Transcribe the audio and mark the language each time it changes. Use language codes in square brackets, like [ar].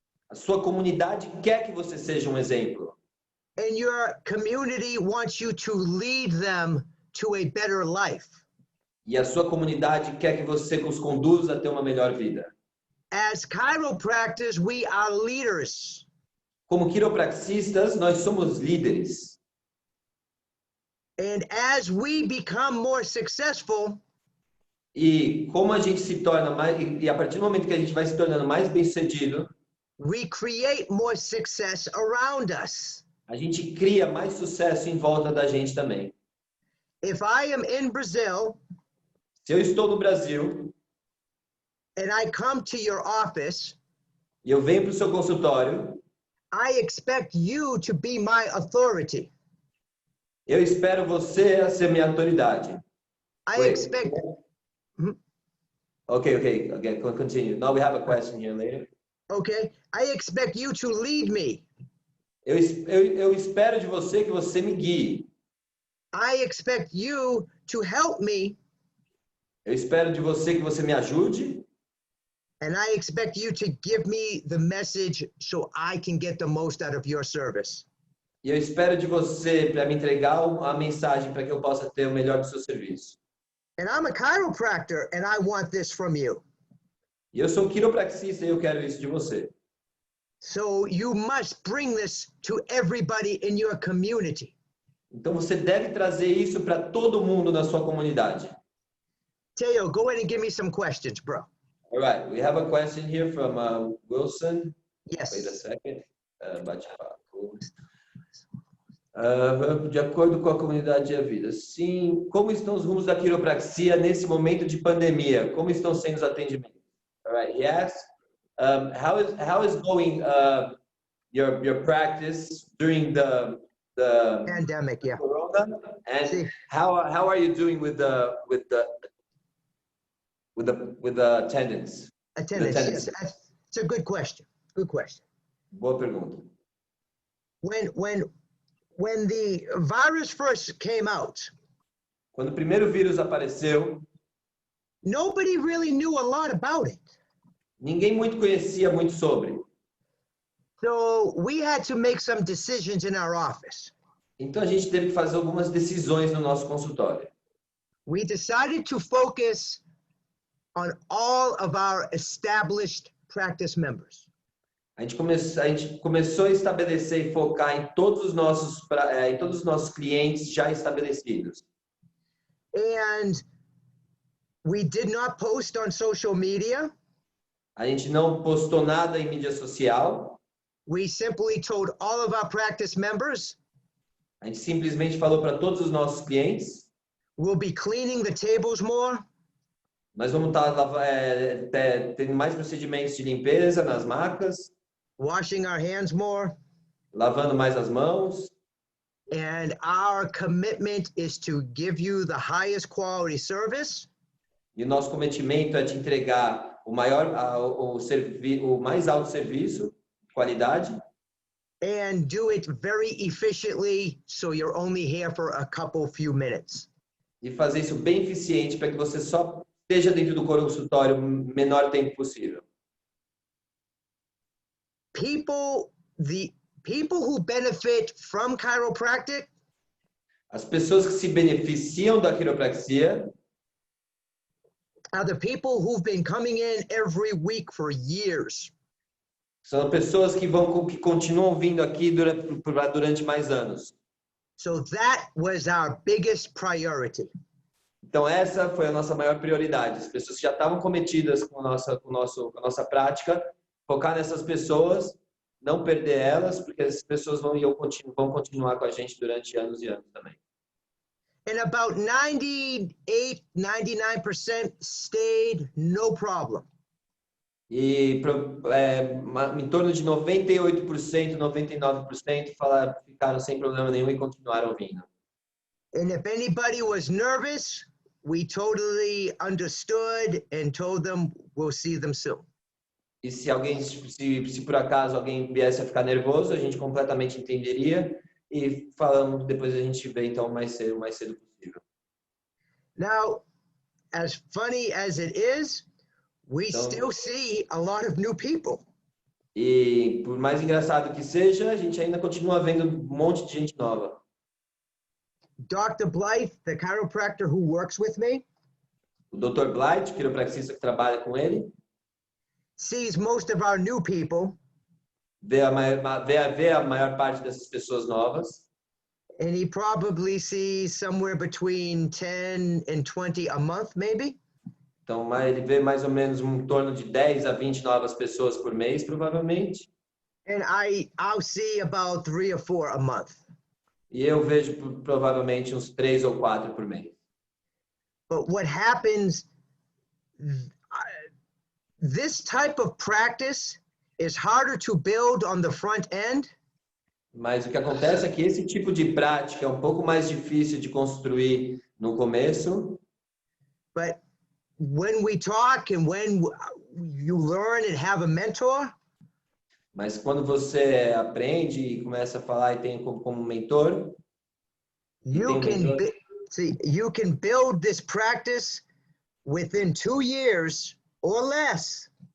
[pt] A sua comunidade quer que você seja um exemplo. [en] And your community wants you to lead them to a better life. [pt] E a sua comunidade quer que você os conduza a ter uma melhor vida. [en] As chiropractors, we are leaders. [pt] Como quiropraxistas, nós somos líderes. [en] And as we become more successful, [pt] E como a gente se torna mais, e a partir do momento que a gente vai se tornando mais bem-sucedido, [en] we create more success around us. [pt] a gente cria mais sucesso em volta da gente também. [en] If I am in Brazil [pt] Se eu estou no Brasil [en] and I come to your office, [pt] e eu venho para o seu consultório, [en] I expect you to be my authority. [pt] eu espero você a ser minha autoridade. [en] I Wait. expect. Okay, continue. Now we have a question here later. Okay, I expect you to lead me. [pt] Eu espero de você que você me guie. [en] I expect you to help me. [pt] Eu espero de você que você me ajude. [en] And I expect you to give me the message so I can get the most out of your service. [pt] E eu espero de você para me entregar a mensagem para que eu possa ter o melhor do seu serviço. [en] And I'm a chiropractor and I want this from you. [pt] E eu sou quiropraxista e eu quero isso de você. [en] So you must bring this to everybody in your community. [pt] Então você deve trazer isso para todo mundo na sua comunidade. [en] Teo, go ahead and give me some questions, bro. All right, we have a question here from Wilson. Yes. Wait a second. [pt] Bate-papo. De acordo com a comunidade e a vida. Sim, como estão os rumos da quiropraxia nesse momento de pandemia? Como estão sendo os atendimentos? [en] All right, he asks, how is going your practice during the Pandemic, yeah. Corona, and how are you doing with the attendance? Attendance, yes. It's a good question. Good question. [pt] Boa pergunta. [en] When the virus first came out, [pt] Quando o primeiro vírus apareceu, [en] nobody really knew a lot about it. [pt] ninguém conhecia muito sobre. [en] So we had to make some decisions in our office. [pt] Então a gente teve que fazer algumas decisões no nosso consultório. [en] We decided to focus on all of our established practice members. [pt] A gente começou a estabelecer e focar em todos os nossos clientes já estabelecidos. [en] And we did not post on social media. [pt] A gente não postou nada em mídia social. [en] We simply told all of our practice members, [pt] A gente simplesmente falou para todos os nossos clientes: [en] we'll be cleaning the tables more. [pt] nós vamos estar tendo mais procedimentos de limpeza nas macas, [en] Washing our hands more. [pt] lavando mais as mãos. [en] And our commitment is to give you the highest quality service. [pt] E o nosso cometimento é te entregar o mais alto serviço, qualidade. [en] And do it very efficiently so you're only here for a few minutes. [pt] E fazer isso bem eficiente para que você só esteja dentro do consultório o menor tempo possível. [en] The people who benefit from chiropractic [pt] As pessoas que se beneficiam da quiropraxia [en] are the people who've been coming in every week for years. [pt] são pessoas que continuam vindo aqui durante mais anos. [en] So that was our biggest priority. [pt] Então essa foi a nossa maior prioridade. As pessoas que já estavam cometidas com a nossa prática, focar nessas pessoas, não perder elas, porque essas pessoas vão continuar com a gente durante anos e anos também. [en] And about 98, 99% stayed, no problem. [pt] E em torno de 98%, 99% ficaram sem problema nenhum e continuaram vindo. [en] And if anybody was nervous, we totally understood and told them we'll see them soon. [pt] E se alguém, se por acaso alguém viesse a ficar nervoso, a gente completamente entenderia e falamos depois a gente vê então o mais cedo possível. [en] Now, as funny as it is, we [pt] Então, [en] still see a lot of new people. [pt] E por mais engraçado que seja, a gente ainda continua vendo um monte de gente nova. [en] Dr. Blythe, the chiropractor who works with me, [pt] O Dr. Blight, quiropraxista que trabalha com ele, [en] sees most of our new people, [pt] vê a maior parte dessas pessoas novas. [en] and he probably sees somewhere between 10 and 20 a month, maybe. [pt] Então, ele vê mais ou menos em torno de 10 a 20 novas pessoas por mês, provavelmente. [en] And I'll see about 3 or 4 a month. [pt] E eu vejo provavelmente uns 3 ou 4 por mês. [en] But what happens, this type of practice is harder to build on the front end. [pt] Mas o que acontece é que esse tipo de prática é um pouco mais difícil de construir no começo. [en] But when we talk and when you learn and have a mentor, [pt] Mas quando você aprende e começa a falar e tem como mentor, [en] you can build this practice within 2 years or less.